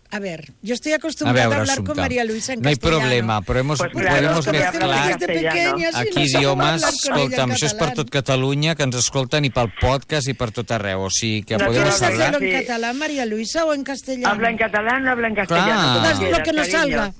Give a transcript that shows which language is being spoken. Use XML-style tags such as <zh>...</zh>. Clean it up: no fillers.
<es>A ver, yo estoy acostumbrada a hablar con María Luisa en castellano. No hay problema, pero hemos, pues claro, podemos mezclar aquí idiomas.</es> <ca>Escolta'm, això és per tot Catalunya, que ens escolten, i pel podcast i per tot arreu. O sigui, que no</ca> <es>podemos hablar... ¿Quieres hacerlo en català, María Luisa, o en castellano? Habla en català, no habla en castellano. Claro. Quieras, lo que nos salga.</es>